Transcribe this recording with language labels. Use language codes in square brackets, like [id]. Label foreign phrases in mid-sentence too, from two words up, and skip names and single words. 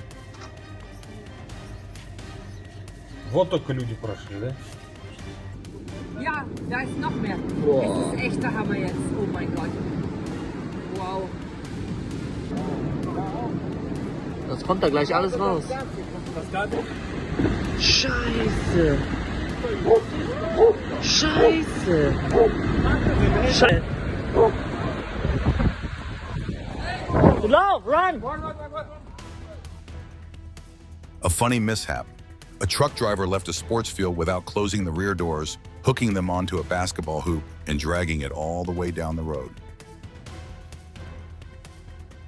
[ru] Вот только люди прошли, да? [de] Ja, da ist noch mehr. Es ist echt der Hammer jetzt. Oh mein Gott. Wow. Das kommt da gleich alles raus. Scheiße. Scheiße. Scheiße. Lauf, [en] run! A funny mishap. A truck driver left a sports field without closing the rear doors, hooking them onto a basketball hoop and dragging it all the way down the road.